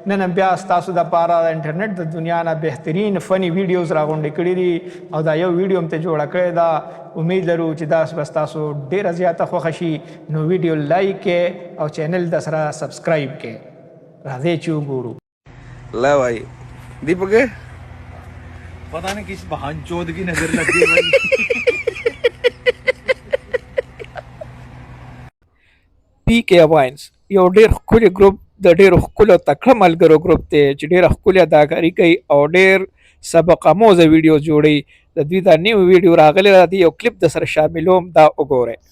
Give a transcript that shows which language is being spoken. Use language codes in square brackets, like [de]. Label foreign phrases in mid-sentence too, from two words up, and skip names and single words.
[ps] نن هم بیا ستاسو دپاره د انټرنیټ د دنیا نه بهترین فني ویډیوز راغونډې کړي دي او دا یو ویډیو هم ته جوړه کړې ده. امید لرو چې دا به ستاسو ډېره زیاته خوښه شي. نو ویډیو لایک کړئ او چینل د سره سبسکرایب کړئ. راځئ چې وګورو. [hi] لا भाई दीपक पता नहीं किस बहन चोद की नजर लग गई भाई. [ps] پی کې اواینس یو ډېر ښکلی ګروپ د ډېرو ښکلو تکړه ملګرو ګروپ دی چې ډېره ښکلې اداکاري کوي او ډېر سبق آموزه ویډیو جوړوي. د دوی دا نیو ویډیو راغلی ده، د یو کلیپ د سره شاملوم، دا وګورئ.